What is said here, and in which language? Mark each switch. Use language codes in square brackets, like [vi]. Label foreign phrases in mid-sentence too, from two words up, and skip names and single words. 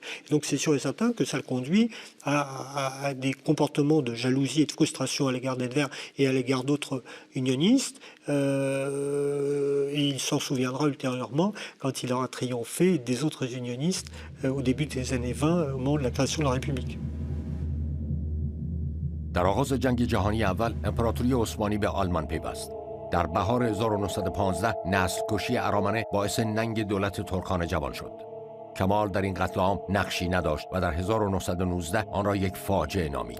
[fr] Et donc c'est sûr et certain que ça le conduit à des comportements de jalousie et de frustration à l'égard d'Enver et à l'égard d'autres unionistes, et il s'en souviendra ultérieurement quand il aura triomphé des autres unionistes au début des années 20, au moment de la création de la République. [fa] در آغاز جنگ جهانی اول امپراتوری عثمانی به آلمان پیوست. در بهار 1915 نسل کشی ارامنه باعث ننگ دولت ترکان جوان شد. کمال در این قتل عام نقشی نداشت و در 1919 آن را یک فاجعه نامید.